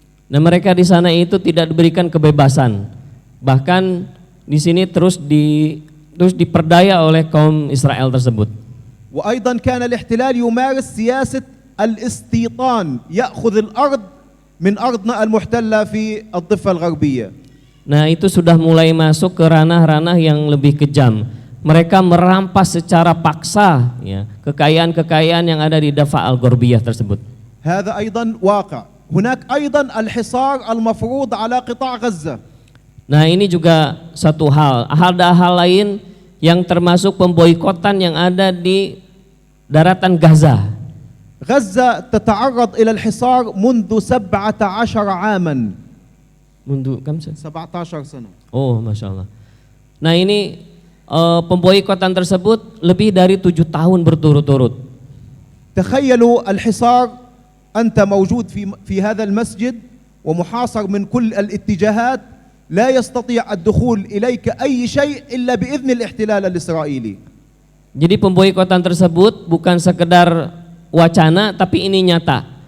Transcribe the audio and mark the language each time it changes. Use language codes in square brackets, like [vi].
[id] Nah, mereka di sana itu tidak diberikan kebebasan. Bahkan di sini terus diperdaya oleh kaum Israel tersebut. [ar] وأيضا كان الاحتلال يمارس سياسة الاستيطان، يأخذ الأرض من أرضنا المحتلة في الضفة الغربية. [id] Nah, itu sudah mulai masuk ke ranah-ranah yang lebih kejam. Mereka merampas secara paksa, ya, kekayaan-kekayaan yang ada di Dafa Al-Gharbiyah tersebut. [ar] هذا أيضا واقع. هناك أيضا الحصار المفروض على قطاع غزة. [id] Nah, ini juga satu hal. Ada hal lain yang termasuk pemboikotan yang ada di daratan Gaza. [ar] غزة تتعرض إلى الحصار منذ 17 عاما. Mundu kam 17 سنة. [id] Oh, Masya Allah. Nah, ini pemboikotan tersebut lebih dari 7 tahun berturut-turut. [ar] تخيلوا الحصار، أنت موجود في هذا المسجد ومحاصر من كل الاتجاهات، لا يستطيع الدخول إليك أي شيء إلا بإذن الاحتلال الإسرائيلي. [id] Jadi pemboikotan tersebut bukan sekedar wacana, tapi ini nyata.